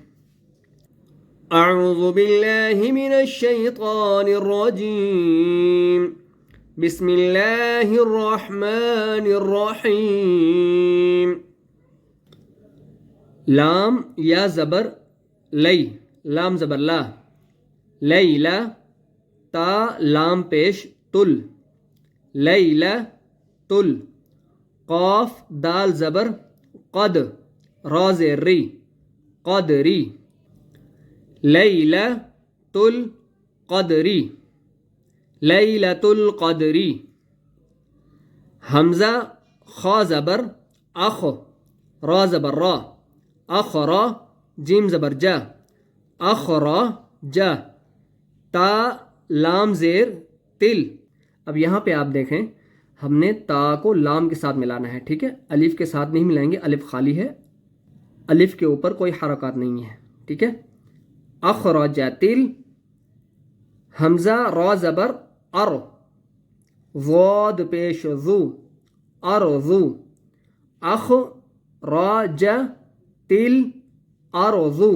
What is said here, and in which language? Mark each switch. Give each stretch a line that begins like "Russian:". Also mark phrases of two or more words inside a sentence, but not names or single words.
Arabic: اعوذ باللہ من الشیطان الرجیم، بسم اللہ الرحمن الرحیم۔
Urdu: لام یا زبر لئی، لام زبر لا، لیلا، تا لام پیش تل، لیلا تل، قاف دال زبر قد، را زیر ری، قدری، لیلا تل قدری،
Arabic: لیلۃ القدری۔
Urdu: حمزہ خا زبر اخ، را زبر را، اخرا، جیم زبر جا، اخرا جا، تا لام زیر تل۔ اب یہاں پہ آپ دیکھیں ہم نے تا کو لام کے ساتھ ملانا ہے، ٹھیک ہے، الف کے ساتھ نہیں ملائیں گے، الف خالی ہے، الف کے اوپر کوئی حرکات نہیں ہے، ٹھیک ہے۔ اخرج تل، حمزہ را زبر ار، ضاد پیش ذو، ارذو،
Arabic: اخرج تل ارذو۔